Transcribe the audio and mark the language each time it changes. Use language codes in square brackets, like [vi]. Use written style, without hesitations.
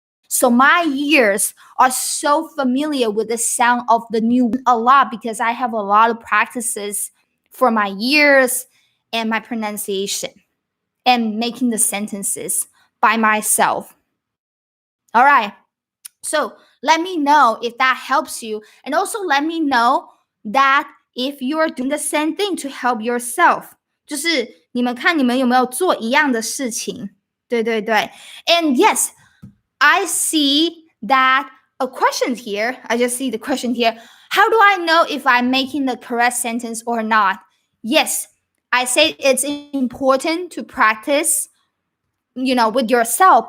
[en] So my ears are so familiar with the sound of the new a lot, because I have a lot of practices for my ears and my pronunciation and making the sentences by myself. All right. So let me know if that helps you. And also let me know that if you're doing the same thing to help yourself. [zh] 就是你们看你们有没有做一样的事情。对对对。 [en] And yes, I see that a question here. I just see the question here. How do I know if I'm making the correct sentence or not? Yes, I say it's important to practice, with yourself.